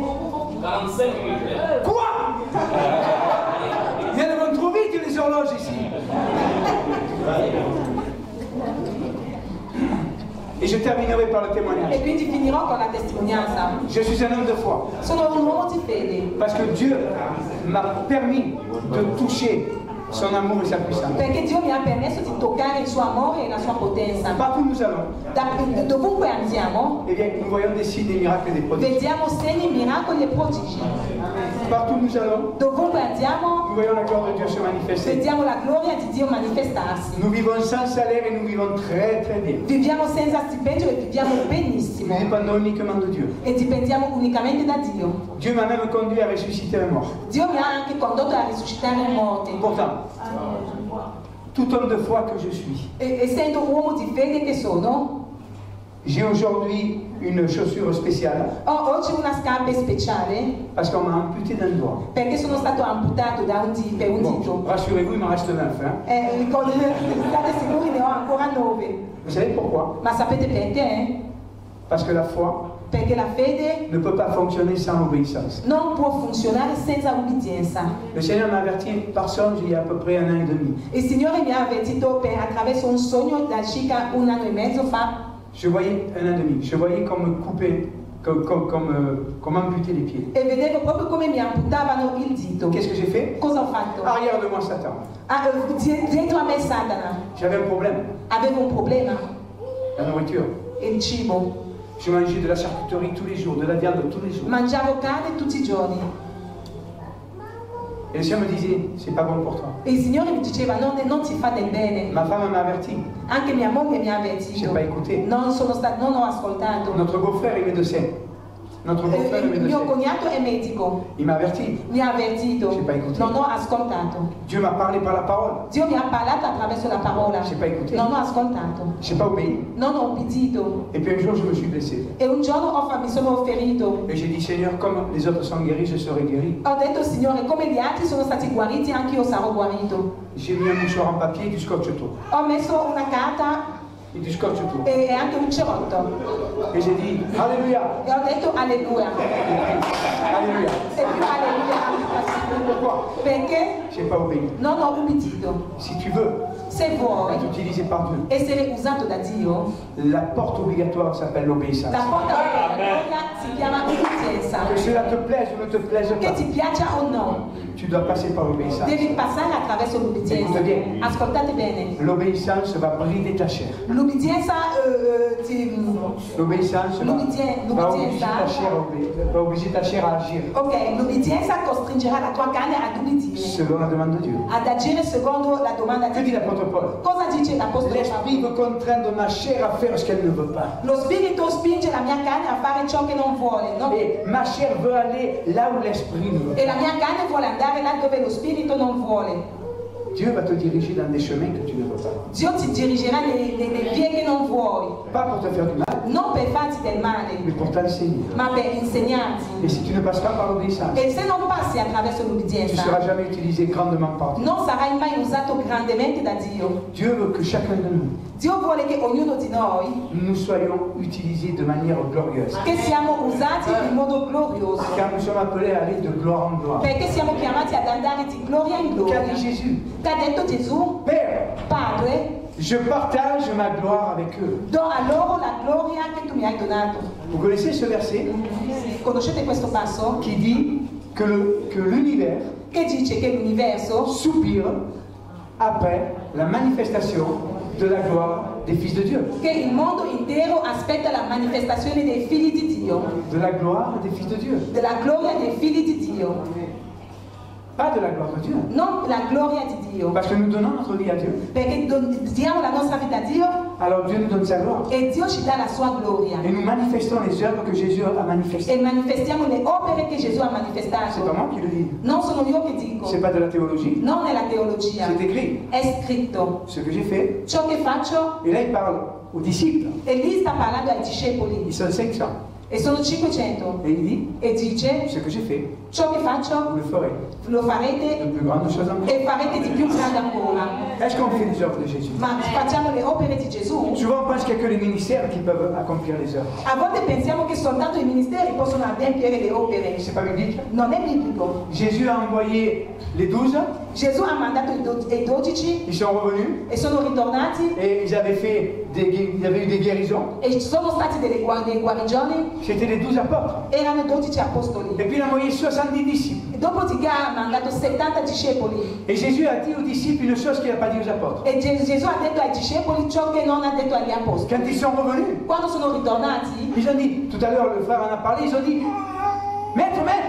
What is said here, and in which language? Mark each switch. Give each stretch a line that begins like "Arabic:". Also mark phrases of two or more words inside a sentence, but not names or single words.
French: 45 minutes. Quoi? Elles vont trop vite les horloges ici. Et je terminerai par le E témoignage.
Italian: quindi finirò con la testimonianza.
French: Je suis un homme de foi.
Italian: Sono un uomo di fede,
French: Parce que Dieu m'a permis de toucher son amour et sa puissance.
Italian: perché Dio mi ha permesso di toccare il suo amore e la sua potenza.
French: Partout où nous allons,
Italian: Dovunque andiamo,
French: eh bien, nous voyons des signes, des miracles et des prodiges.
Italian: vediamo segni, miracoli e prodigi.
French: Partout où nous allons,
Italian: Dovunque andiamo,
French: nous voyons la gloire de Dieu se manifester.
Italian: vediamo la gloria di Dio manifestarsi.
French: Nous vivons sans salaire et nous vivons très très bien.
Italian: Viviamo senza stipendio e viviamo benissimo.
French: Nous dépendons uniquement de Dieu.
Italian: E dipendiamo unicamente da Dio.
French: Dieu m'a même conduit à ressusciter un mort.
Italian: Dio mi ha anche condotto a risuscitare i morti.
French: Pourtant, tout homme de foi que je suis,
Italian: Essendo uomo di fede che sono,
French: j'ai aujourd'hui une chaussure spéciale
Italian: ho oggi una scarpa speciale
French: parce qu'on m'a amputé d'un doigt.
Italian: perché sono stato amputato da per un dito.
French: Bon, rassurez-vous, il m'en reste 9. Hein.
Italian: State sicuri, ne ho ancora 9.
French: Vous savez pourquoi?
Italian: Ma sapete perché?
French: Parce que la foi
Italian: Perché la fede
French: ne peut pas fonctionner sans obéissance.
Italian: non può funzionare senza ubbidienza.
French: Le Seigneur m'a averti par songe il y a à peu près 1 an et demi.
Italian: Il Signore mi ha avvertito attraverso un sogno da circa 1 anno e mezzo fa.
French: Je voyais 1 an et demi, je voyais qu'on me coupait, qu'on m'amputait les pieds.
Italian: E vedevo proprio come mi amputavano il dito.
French: Qu'est-ce que j'ai fait?
Italian: Cosa ho fatto?
French: Arrière de moi, Satan.
Italian: Dietro a me Satana.
French: J'avais un problème,
Italian: Avevo un problema,
French: la nourriture.
Italian: il cibo.
French: Je mangeais de la charcuterie tous les jours, de la viande tous les jours.
Italian: Mangiavo carne tutti i giorni.
French: Et le Seigneur me disait, c'est pas bon pour toi.
Italian: E il Signore mi diceva non ti fa del bene.
French: Ma femme m'a averti.
Italian: Anche mia moglie mi ha
French: Je
Italian: avvertito.
French: n'ai pas écouté.
Italian: Non ho ascoltato.
French: Notre beau-frère est médecin. Notre beau-frère est
Italian: Il mio
French: médecin.
Italian: cognato è medico.
French: Il m'a averti.
Italian: Mi ha avvertito.
French: J'ai pas écouté.
Italian: Non ho ascoltato.
French: Dieu m'a parlé par la parole.
Italian: Dio mi ha parlato attraverso la parola.
French: J'ai pas écouté.
Italian: Non ho ascoltato.
French: Je n'ai pas obéi.
Italian: Non ho obbedito.
French: Et puis un jour, je me suis blessé.
Italian: E un giorno mi sono ferito.
French: Et j'ai dit, Seigneur, comme les autres sont guéris, je serai guéri.
Italian: Ho detto, Signore, come gli altri sono stati guariti, anche io sarò guarito.
French: J'ai mis un mouchoir en papier et du scotch autour.
Italian: Ho messo una carta
French: Et du scotch autour.
Italian: e anche un cerotto.
French: Et j'ai dit, Alléluia.
Italian: E ho detto alleluia.
French: Alléluia.
Italian: E più alleluia.
French: Pourquoi?
Italian: Perché
French: Je n'ai pas obéi.
Italian: non ho ubbidito.
French: Si tu veux
Italian: Se vuoi
French: être utilisé par Dieu,
Italian: essere usato da Dio,
French: la porte obligatoire s'appelle l'obéissance.
Italian: la porta obbligatoria si chiama ubbidienza.
French: Que cela te plaise ou ne te plaise
Italian: Che
French: pas,
Italian: ti piaccia o no,
French: tu dois passer par l'obéissance.
Italian: devi passare attraverso l'ubbidienza.
French: Écoute bien.
Italian: Ascoltate bene.
French: L'obéissance va brider ta chair.
Italian: L'ubbidienza
French: L'obéissance va obliger ta chair à obéir, va obliger ta chair à agir
Italian: Ok, l'ubbidienza costringerà la tua carne ad ubbidire,
French: selon la demande de Dieu.
Italian: ad agire secondo la domanda
French: Que
Italian: di
French: dit
Italian: Dio.
French: l'apôtre Paul?
Italian: Cosa dice l'Apostolo
French: L'esprit
Italian: Paolo?
French: veut contraindre ma chair à faire ce qu'elle ne veut pas.
Italian: Lo spirito spinge la mia carne a fare ciò che non vuole, no?
French: Et ma chair veut aller là où l'esprit ne veut pas.
Italian: E la mia carne vuole andare là dove lo spirito non vuole.
French: Dieu va te diriger dans des chemins que tu ne veux pas.
Italian: Dio ti dirigerà nelle vie che non vuoi,
French: Pas pour te faire du mal,
Italian: non per farti del male,
French: mais pour t'enseigner.
Italian: ma per insegnarti.
French: Et si tu ne passes pas par l'obéissance,
Italian: E se non passi attraverso
French: tu ne
Italian: l'ubbidienza,
French: seras jamais utilisé grandement par Dieu.
Italian: non sarai mai usato grandemente da Dio.
French: Dieu veut que chacun de nous
Italian: Dio vuole che ognuno di noi
French: nous soyons utilisés de manière glorieuse.
Italian: che siamo usati in modo glorioso.
French: Car nous sommes appelés à aller de gloire en gloire.
Italian: Perché siamo chiamati ad andare di gloria in
French: Qu'a
Italian: gloria.
French: dit Jésus?
Italian: Che ha detto Gesù?
French: Père,
Italian: Padre,
French: je partage ma gloire avec eux.
Italian: do a loro la gloria che tu mi hai donato.
French: Vous connaissez ce verset
Italian: Conoscete questo passo?
French: qui dit que l'univers
Italian: Che dice che l'universo
French: soupire après la manifestation de la gloire des fils de Dieu.
Italian: che il mondo intero aspetta la manifestazione dei figli di Dio,
French: De la gloire des fils de Dieu.
Italian: della gloria dei figli di Dio,
French: Pas de la gloire de Dieu.
Italian: non la gloria di Dio.
French: Parce que nous donnons notre vie à Dieu.
Italian: Perché diamo la nostra vita a Dio
French: Alors Dieu nous donne sa gloire.
Italian: e Dio ci dà la sua gloria.
French: Et nous manifestons les œuvres que Jésus a manifestées.
Italian: E manifestiamo le opere che Gesù ha
French: C'est pas
Italian: manifestato.
French: moi qui le dis.
Italian: Non sono io che dico,
French: C'est pas de la théologie.
Italian: non è la teologia,
French: C'est écrit.
Italian: è scritto.
French: Ce que j'ai fait.
Italian: Ciò che faccio,
French: Et là, il parle aux disciples.
Italian: e lì sta parlando ai discepoli,
French: Ils sont 500.
Italian: e sono 500,
French: Et il dit,
Italian: e dice,
French: ce que j'ai fait,
Italian: ciò che
French: vous
Italian: faccio
French: le ferez.
Italian: lo farete
French: De plus grandes choses encore.
Italian: e farete di più grande ancora.
French: Est-ce qu'on fait les œuvres de Jésus?
Italian: Ma facciamo le opere di Gesù?
French: Souvent, on pense qu'il n'y a que les ministères qui peuvent accomplir les œuvres.
Italian: A volte pensiamo che soltanto i ministeri possono adempiere le opere.
French: C'est pas biblique.
Italian: Non è biblico.
French: Jésus a envoyé les 12,
Italian: Gesù ha mandato i 12
French: ils sont revenus
Italian: e sono ritornati
French: et ils avaient eu des guérisons.
Italian: e ci sono stati delle guarigioni.
French: C'était les 12 apôtres.
Italian: Erano 12 apostoli.
French: Et puis il a envoyé 70 disciples.
Italian: E dopodiché ha mandato 70 discepoli.
French: Et Jésus a dit aux disciples une chose qu'il n'a pas dit aux apôtres.
Italian: E Gesù ha detto ai discepoli ciò che non ha detto agli apostoli.
French: Quand ils sont revenus,
Italian: Quando sono ritornati,
French: ils ont dit, tout à l'heure le frère en a parlé, ils ont dit, Maître, maître,